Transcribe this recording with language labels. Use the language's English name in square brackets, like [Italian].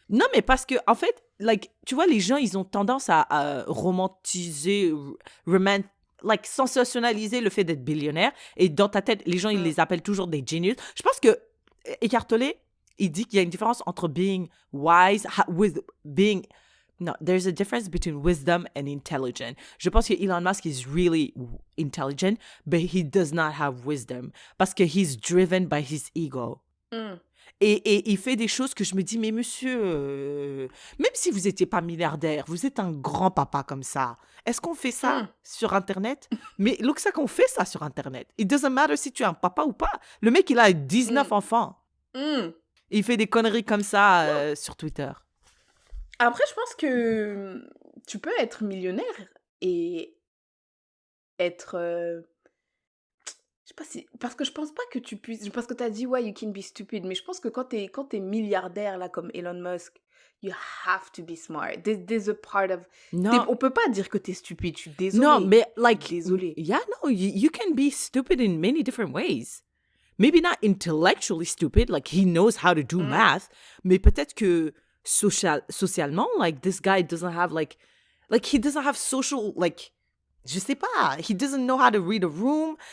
[French] Non, mais parce que en fait, like, tu vois, les gens, ils ont tendance à romantiser, like, sensationnaliser le fait d'être billionnaire. Et dans ta tête, les gens, ils les appellent toujours des genius. Je pense que Eckhart Tolle, il dit qu'il y a une différence entre [English] being wise, with being... No, there's a difference between wisdom and intelligent. [French] Je pense que [English] Elon Musk is really intelligent, but he does not have wisdom [French] parce que [English] he's driven by his ego. [French] Et il fait des choses que je me dis, mais monsieur, même si vous n'étiez pas milliardaire, vous êtes un grand papa comme ça. Est-ce qu'on fait ça sur Internet? Mais look, ça qu'on fait ça sur Internet. [English] It doesn't matter [French] si tu es un papa ou pas. Le mec, il a 19 enfants. Il fait des conneries comme ça sur Twitter. Après, je pense que tu peux être millionnaire et être... je sais pas si... Parce que je pense pas que tu puisses... Parce que t'as dit, ouais, [English] you can be stupid. [French] Mais je pense que quand t'es milliardaire, là, comme Elon Musk, [English] you have to be smart. There's a part of... [French] Non. On peut pas dire que t'es stupide, je suis désolée. Non, mais like... Désolée. [English] Yeah, no, you can be stupid in many different ways. Maybe not intellectually stupid, like he knows how to do math, [French] mais peut-être que socialement, [English] like this guy doesn't have like he doesn't have social, like, [French] je sais pas, [English] he doesn't know how to read a room.